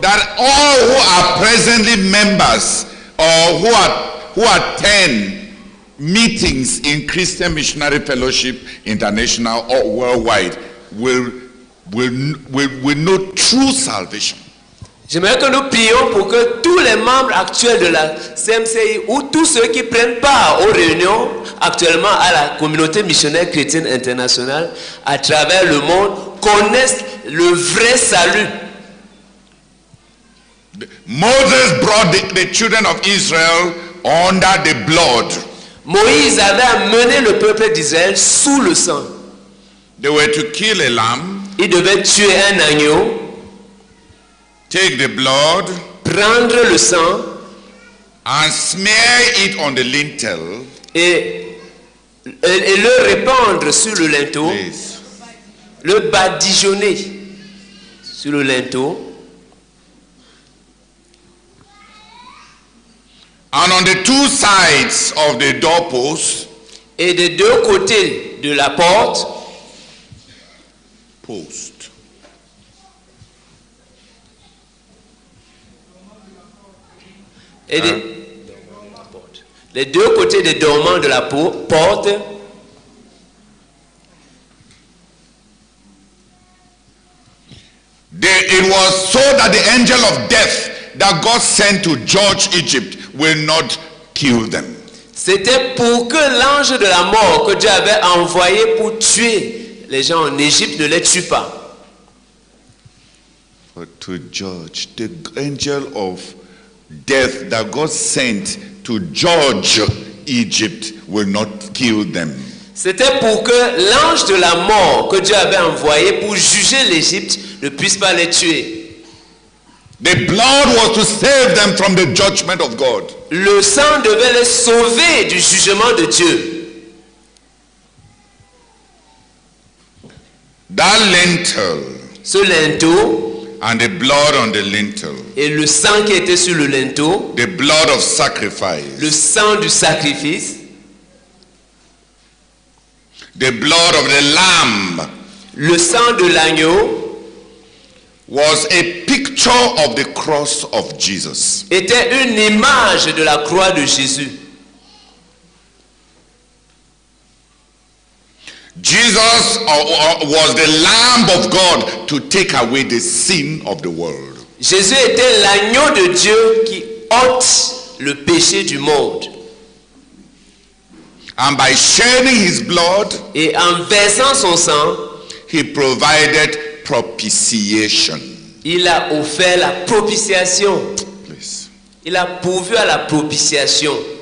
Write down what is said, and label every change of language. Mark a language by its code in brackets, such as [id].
[en] that all who are presently members or who attend meetings in Christian Missionary Fellowship International or worldwide will know true salvation. [fr] J'aimerais que nous prions pour que tous les membres actuels de la CMCI ou tous ceux qui prennent part aux réunions actuellement à la communauté missionnaire chrétienne internationale à travers le monde connaissent le vrai salut. [en] Moses brought the children of Israel under the blood. [fr] Moïse avait amené le peuple d'Israël sous le sang. [en] They were to kill a lamb. [fr] Il devait tuer un agneau. [en] Take the blood, [fr] prendre le sang [en] and smear it on the lintel [fr] et le répandre sur le linteau, le badigeonner sur le linteau. [en] And on the two sides of the doorpost, [fr] et des deux côtés de la porte, [en] post. [fr] Et les deux côtés des dormants de la porte, [en] it was so that the angel of death that God sent to judge Egypt will not kill them. [fr] C'était pour que l'ange de la mort que Dieu avait envoyé pour tuer les gens en Égypte ne les tue pas. [en] But to judge, the angel of death that God sent to judge Egypt will not kill them. [fr] C'était pour que l'ange de la mort que Dieu avait envoyé pour juger l'Égypte ne puisse pas les tuer. [en] The blood was to save them from the judgment of God. [fr] Le sang devait les sauver du jugement de Dieu. [en] That lintel, [fr] ce linteau, [en] and the blood on the lintel, [fr] et le sang qui était sur le linteau, [en] the blood of sacrifice, [fr] le sang du sacrifice, [en] the blood of the lamb, [fr] le sang de l'agneau, [en] was a picture of the cross of Jesus. [fr] Était une image de la croix de Jésus. [en] Jesus was the Lamb of God to take away the sin of the world. [fr] Jésus était l'agneau de Dieu qui ôte le péché du monde. [en] And by shedding his blood, [fr] et en versant son sang, [en] he provided propitiation. [fr] Il a offert la propitiation. [en] Please. [fr] Il a pourvu à la propitiation.